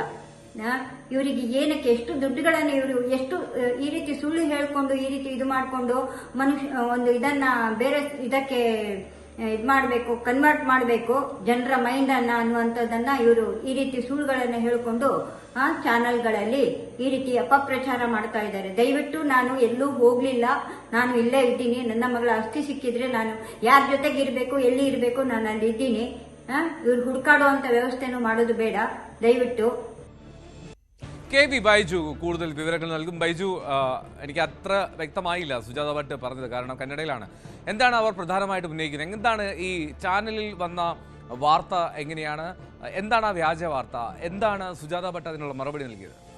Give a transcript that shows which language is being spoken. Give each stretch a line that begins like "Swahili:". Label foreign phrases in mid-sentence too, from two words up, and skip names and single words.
Kannada: ಇವರಿಗೆ ಏನಕ್ಕೆ ಎಷ್ಟು ದುಡ್ಡುಗಳನ್ನು ಇವರು ಎಷ್ಟು ಈ ರೀತಿ ಸುಳ್ಳು ಹೇಳ್ಕೊಂಡು ಈ ರೀತಿ ಇದು ಮಾಡಿಕೊಂಡು ಮನುಷ್ಯ ಒಂದು ಇದನ್ನ ಬೇರೆ ಇದಕ್ಕೆ ಇದು ಮಾಡಬೇಕು, ಕನ್ವರ್ಟ್ ಮಾಡಬೇಕು ಜನರ ಮೈಂಡ್ ಅನ್ನ ಅನ್ನುವಂಥದ್ದನ್ನ ಇವರು ಈ ರೀತಿ ಸುಳ್ಳುಗಳನ್ನು ಹೇಳಿಕೊಂಡು ಚಾನೆಲ್ಗಳಲ್ಲಿ ಈ ರೀತಿ ಅಪಪ್ರಚಾರ ಮಾಡ್ತಾ ಇದ್ದಾರೆ. ದಯವಿಟ್ಟು ನಾನು ಎಲ್ಲೂ ಹೋಗ್ಲಿಲ್ಲ, ನಾನು ಇಲ್ಲೇ ಇದ್ದೀನಿ. ನನ್ನ ಮಗಳ ಅಸ್ಥಿ ಸಿಕ್ಕಿದ್ರೆ ನಾನು ಯಾರ ಜೊತೆಗೆ ಇರಬೇಕು, ಎಲ್ಲಿ ಇರಬೇಕು, ನಾನು ಅಲ್ಲಿ ಇದ್ದೀನಿ. ಇವ್ರು ಹುಡುಕಾಡುವಂತ ವ್ಯವಸ್ಥೆನೂ ಮಾಡೋದು ಬೇಡ ದಯವಿಟ್ಟು.
Malayalam: KB ബൈജു കൂടുതൽ വിവരങ്ങൾ നൽകും. ബൈജു, എനിക്ക് അത്ര വ്യക്തമായില്ല സുജാത ഭട്ട് പറഞ്ഞത്, കാരണം കന്നഡയിലാണ്. എന്താണ് അവർ പ്രധാനമായിട്ട് ഉന്നയിക്കുന്നത്? എന്താണ് ഈ ചാനലിൽ വന്ന വാർത്ത? എങ്ങനെയാണ്, എന്താണ് ആ വ്യാജ വാർത്ത? എന്താണ് സുജാത ഭട്ട് അതിനുള്ള മറുപടി നൽകിയത്?